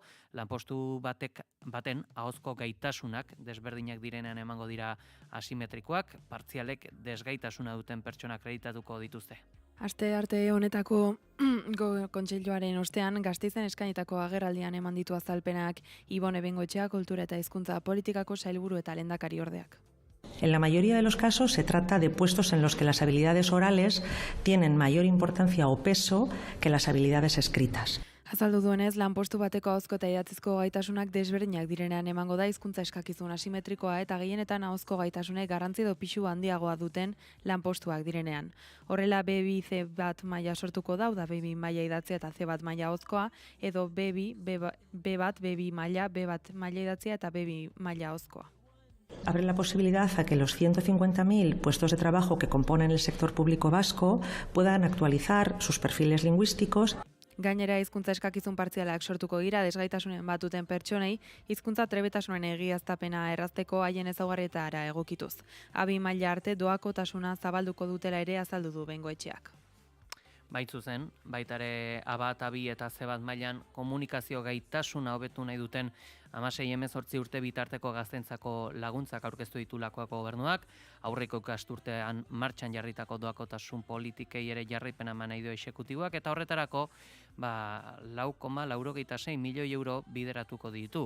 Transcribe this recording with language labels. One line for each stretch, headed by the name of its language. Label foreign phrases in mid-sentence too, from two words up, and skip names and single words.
Basque: Lanpostu baten ahozko gaitasunak desberdinak direnean emango dira asimetrikoak, partzialek desgaitasuna duten pertsona akreditatuko dituzte. Aste arte honetako kontseiluaren ostean Gasteizen eskainitako agerraldian eman ditu azalpenak Ibone Bengoetxea kultura eta hizkuntza politikako sailburu eta lehendakariordeak.
Spanish: En la mayoría de los casos se trata de puestos en los que las habilidades orales tienen mayor importancia o peso que las habilidades escritas.
Basque: Azaldu duenez, lanpostu bateko ahozko eta idatzizko gaitasunak desberdinak direnean emango da hizkuntza eskakizun asimetrikoa eta gehienetan ahozko gaitasunek garrantzi edo pisu handiagoa duten lanpostuak direnean. Horrela B2 C1 maila sortuko da B2 maila idatzia eta C1 maila ahozkoa, edo B2 B1 B2 maila B1 maila idatzia eta B2 maila ahozkoa.
Spanish: Abre la posibilidad a que los 150.000 puestos de trabajo que componen el sector público vasco puedan actualizar sus perfiles lingüísticos.
Basque: Gainera, hizkuntza eskakizun partzialak sortuko dira desgaitasunen batuten pertsonei, hizkuntza trebetasunen egiaztapena errazteko haien ezaugarrietara egokituz. A2 maila arte doakotasuna zabalduko dutela ere azaldu du Bengoetxeak. Baitzuzen, baitare A1, A2 eta C1 mailan komunikazio gaitasuna hobetu nahi duten 16-18 urte bitarteko gaztentzako laguntzak aurkeztu ditulakoak gobernuak, aurreko ikasturtean martxan jarritako doakotasun politikei ere jarraipena eman nahi du exekutiboak, eta horretarako 4,86 milioi euro bideratuko ditu.